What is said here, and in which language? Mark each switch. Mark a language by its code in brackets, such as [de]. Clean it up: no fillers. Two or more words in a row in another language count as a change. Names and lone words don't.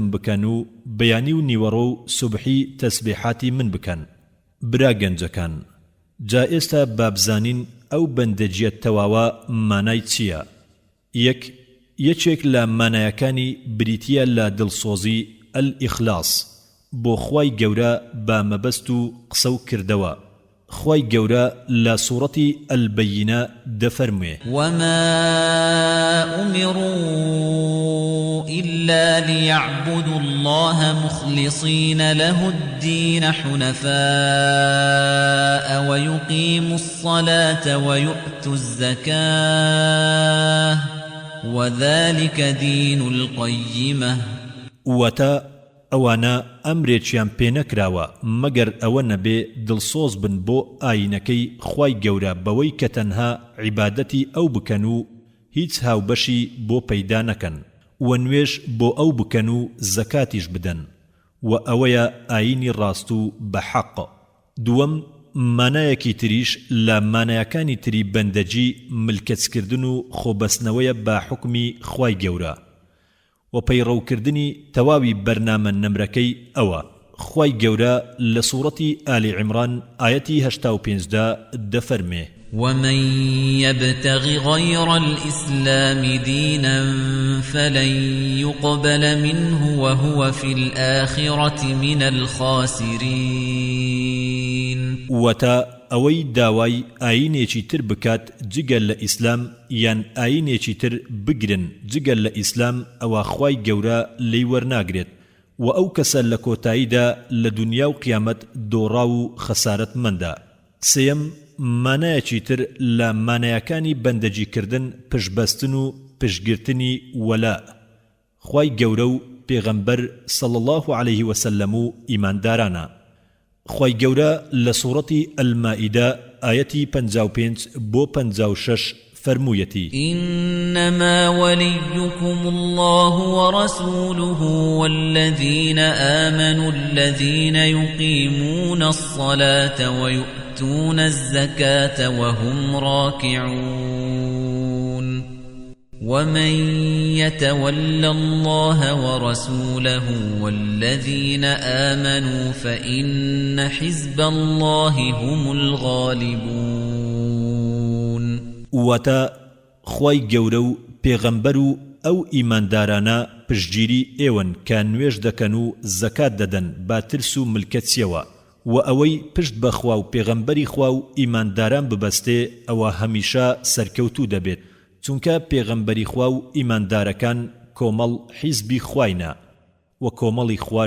[ckb] بکەن و بەیانی و نیوەڕۆ و سوبحی تەسبیحاتی من بکەن برا گەنجەکان جا ئێستا بابزانین ئەو بەندەجیە تەواوە مانای چییە یەکێک لە مانایەکانی بریتیە لە دڵسۆزی ئەلئیخلاس بۆ خوای گەورە با مەبەست و قسە و کردەوە خوای گەورە لە سوورەتی ئەلبەیینە دەفەرموێ [ar] وما أمروا إلا ليعبدوا الله مخلصين له الدين حنفاء ويقيموا الصلاة ويؤتوا الزكاة وذلك دين القيمة [ckb] ئەوانە ئەمرێکیان پێ نەکراوە مەگەر ئەوە نەبێ دڵسۆز بن بۆ ئاینەکەی خوای گەورە بەوەی کە تەنها عیبادەتی ئەو بکەن و هیچ هاوبەشی بۆ پەیدا نەکەن و نوێژ بۆ ئەو بکەن و زەکاتیش بدەن و ئەوەیە ئاینی ڕاست و بەحەق دووەم مانایەکی تریش لە مانایەکانی تری بەندەجی ملکەچکردن و خۆبەستنەوەیە بە حوکمی خوای گەورە و پەیڕەوکردنی تەواوی بەرنامە نەمرەکەی ئەوە خوای گەورە لە سوورەتی ئالی عیمران ئایەتی 85 دەفەرمێ [ar] ومن يبتغ غير الإسلام دينا فلن يقبل منه وهو في الآخرة من الخاسرين [ckb] وتا ئەوەی داوای ئاینێکی تر بکات جگەل لە ئیسلام یان ئاینێکی تر بگرن جگەل لە ئیسلام ئەوە خوای گەورە لێی وەرناگرێت و ئەو کەسە لە کۆتاییدا لە دنیا و قیامەت دۆڕا و خەسارەتمەندە سێم مانایەکی تر لە مانایەکانی بەندەجیکردن پشبەستن و پشگرتنی وەلا خوای گەورە و پێغەمبەر [ar] صلی الله عليه وسلم [ckb] و ئیماندارانە خوای گەورە لە سوورەتی ئەلمائیدە ئایەتی 55 بۆ 56 فرموویەتی [ar] إنما وليكم الله ورسوله والذين آمنوا الذين يقيمون الصلاة ويؤتون الزكاة وهم راكعون ومن يتول الله ورسوله والذين آمنوا فإن حزب الله هم الغالبون [ckb] واتا خوای گەورە و پێغەمبەر و ئەو ئیماندارانە پشتگیری ئێوەن کە نوێژ دەکەن و زەکات دەدەن با ترس و ملکەتیەوە و ئەوەی پشت بەخوا و پێغەمبەری خوا و ئیمانداران ببەستێ ئەوە هەمیشە سەرکەوتوو دەبێت چونکە پێغەمبەری خوا و ئیماندارەکان کۆمەڵ حیزبی خوایە و کۆمەڵی خوش